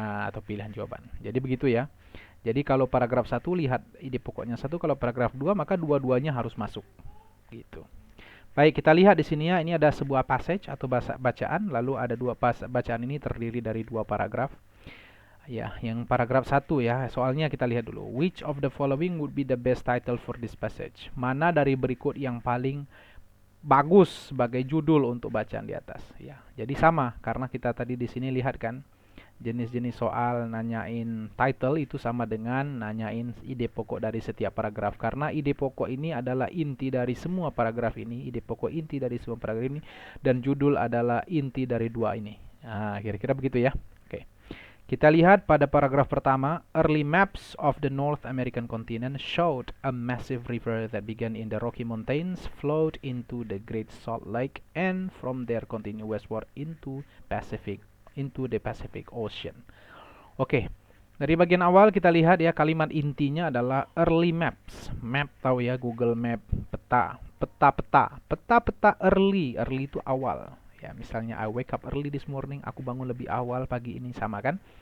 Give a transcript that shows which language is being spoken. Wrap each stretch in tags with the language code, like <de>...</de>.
<id>Atau pilihan jawaban. Jadi begitu ya. Jadi kalau paragraf 1 lihat ide pokoknya 1, kalau paragraf 2 maka dua-duanya harus masuk. Gitu. Baik, kita lihat di sini ya, ini ada sebuah passage atau bacaan, lalu ada 2 bacaan ini terdiri dari 2 paragraf. Ya, yang paragraf 1 ya, soalnya kita lihat dulu.</id> <en>Which of the following would be the best title for this passage?</en> <id>Mana dari berikut yang paling bagus sebagai judul untuk bacaan di atas? Ya, jadi sama karena kita tadi di sini lihat kan, jenis-jenis soal nanyain title itu sama dengan nanyain ide pokok dari setiap paragraf. Karena ide pokok ini adalah inti dari semua paragraf ini, ide pokok inti dari semua paragraf ini, dan judul adalah inti dari 2 ini. Nah, kira-kira begitu ya. Oke.</id> <en>Kita lihat pada paragraf pertama, early maps of the North American continent showed a massive river that began in the Rocky Mountains, flowed into the Great Salt Lake, and from there continued westward into the Pacific Ocean.</en> <id>Oke, dari bagian awal kita lihat ya, kalimat intinya adalah early maps. Map tahu ya, Google Map, peta, peta early itu awal. Ya, misalnya</id> <en>I wake up early this morning,</en> <id>aku bangun lebih awal pagi ini, sama kan?</id>